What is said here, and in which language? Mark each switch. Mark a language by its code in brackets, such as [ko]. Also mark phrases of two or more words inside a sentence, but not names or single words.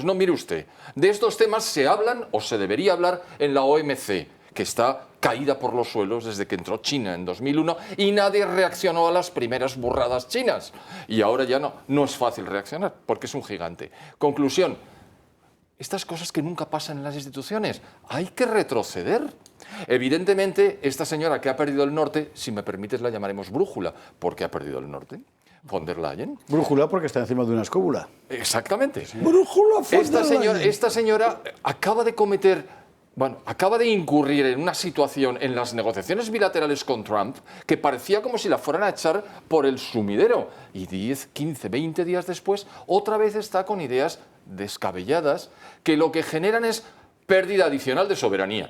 [es] No, mire usted, de estos temas se hablan o se debería hablar en la OMC, que está caída por los suelos desde que entró China en 2001 y nadie reaccionó a las primeras burradas chinas. Y ahora ya no es fácil reaccionar, porque es un gigante. Conclusión. Estas cosas que nunca pasan en las instituciones, hay que retroceder. Evidentemente, esta señora que ha perdido el norte, si me permites la llamaremos brújula, porque ha perdido el norte, von der Leyen. Brújula porque está encima de una escóbula. Exactamente. Sí. Brújula von der Leyen. Esta señora acaba de incurrir en una situación en las negociaciones bilaterales con Trump que parecía como si la fueran a echar por el sumidero. Y 10, 15, 20 días después, otra vez está con ideas descabelladas que lo que generan es pérdida adicional de soberanía.